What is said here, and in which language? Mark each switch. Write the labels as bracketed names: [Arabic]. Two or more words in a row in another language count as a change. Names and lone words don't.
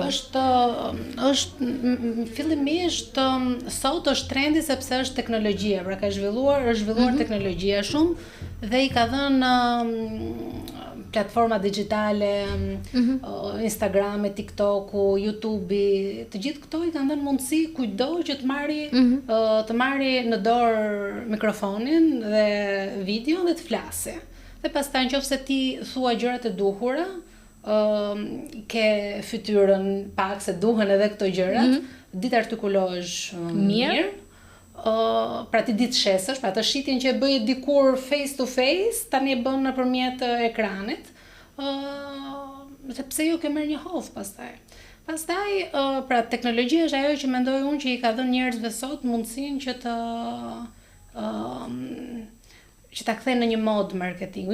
[Albanian] Është fillimisht sot është trendi sepse është teknologjia, pra është zhvilluar teknologjia shumë dhe i ka dhënë platforma digjitale, Instagrami, TikToku, YouTubei, të gjithë këto i kanë dhënë mundësi kujdo që të marri në dorë mikrofonin dhe videon dhe të flasë. Dhe pastaj nëse ti thua gjërat e duhura, ke fytyrën pak se duhen edhe këto gjërat, ditë artikulohesh mirë. Pra ti ditë shesësh, pra të shitjen që e bëje dikur [English] face to face, [Albanian] tani e bën nëpërmjet ekranit, sepse ju ke marrë një hovë pastaj. Pastaj, pra teknologjia është ajo që mendoj unë që i ka dhënë njerëzve sot mundësinë që ta kthejnë në një mod marketingu.